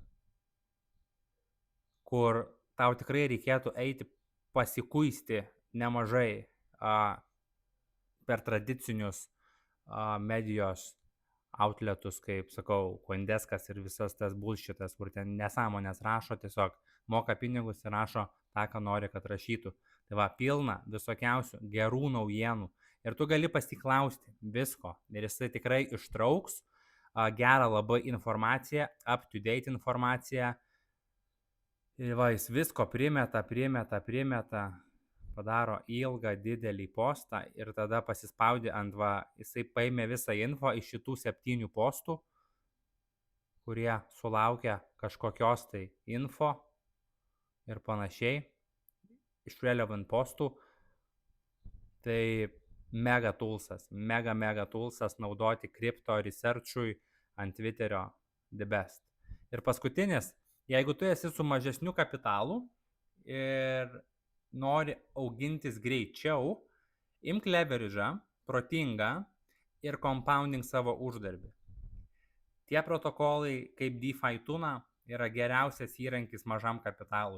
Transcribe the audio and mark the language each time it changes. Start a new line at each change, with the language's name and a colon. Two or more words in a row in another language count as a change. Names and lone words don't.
Lithuanian: kur tau tikrai reikėtų eiti pasikuisti nemažai per tradicinius medijos outletus, kaip sakau, Coindeskas ir visas tas bullshitas, kur ten nesąmonės rašo, tiesiog moka pinigus ir rašo tą, ką nori, kad rašytų. Tai va, pilna visokiausių gerų naujienų. Ir tu gali pasiklausti visko. Ir jisai tikrai ištrauks gerą labai informaciją,
English: up-to-date
Lithuanian: informaciją. Ir va, jis visko primeta, padaro ilgą didelį postą ir tada pasispaudė ant jisai paėmė visą info iš šitų 7 postų, kurie sulaukia kažkokios tai info ir panašiai iš relevant postų. Tai mega toolsas naudoti kripto research'ui ant Twitterio
English: the best.
Lithuanian: Ir paskutinis, jeigu tu esi su mažesniu kapitalu ir nori augintis greičiau, imk leverage'ą, protingą ir compounding savo uždarbį. Tie protokolai kaip DeFi Tuna yra geriausias įrankis mažam kapitalui.